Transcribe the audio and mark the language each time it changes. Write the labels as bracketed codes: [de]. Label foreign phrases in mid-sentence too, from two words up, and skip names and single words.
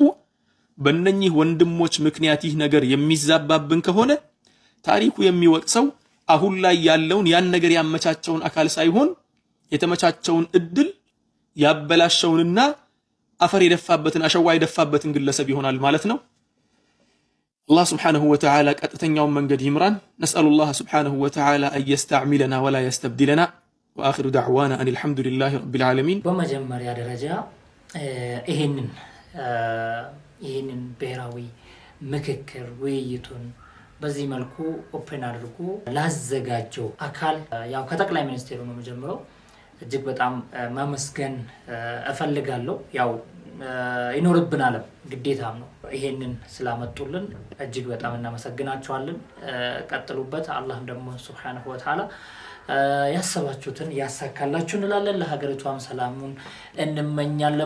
[am] በእነኚህ ወንድሞች ምክንያት ይህ ነገር የሚዛባብን ከሆነ ታሪኩ የሚወቅሰው አሁን ላይ ያለውን ያን ነገር ያመቻቸውን አካል ሳይሆን የተመቻቸውን እድል ያበላሸውንና አፈር የደፋበትን አሸዋ የደፋበትን ግለሰብ ይሆናል ማለት ነው። [ar] الله سبحانه وتعالى [am] قطتኛውን መንገድ ይምራን። [ar] نسأل الله سبحانه وتعالى أن يستعملنا ولا يستبدلنا وآخر دعوانا أن الحمد لله رب العالمين. [am] በመጀመሪያ ደረጃ ይሄንን ብሔራዊ ምክክር ውይይቱን በዚህ መልኩ ኦፕን አድርጎ ላዘጋጀው አካል ያው ከጠቅላይ ሚኒስትሩ ነው መጀመሪያው እጅግ በጣም ማመስገን እፈልጋለሁ። ያው ይኖርብናል ግዴታም ነው። ይሄንን ስላመጡልን እጅግ በጣም እናመሰግናቸዋለን። ቀጥሉበት። አላህም ደግሞ [ar] سبحانه وتعالى [am] ያሰባችሁትን ያሳካላችሁ እንላለን። ለሀገሪቷም ሰላሙን እንመኛለን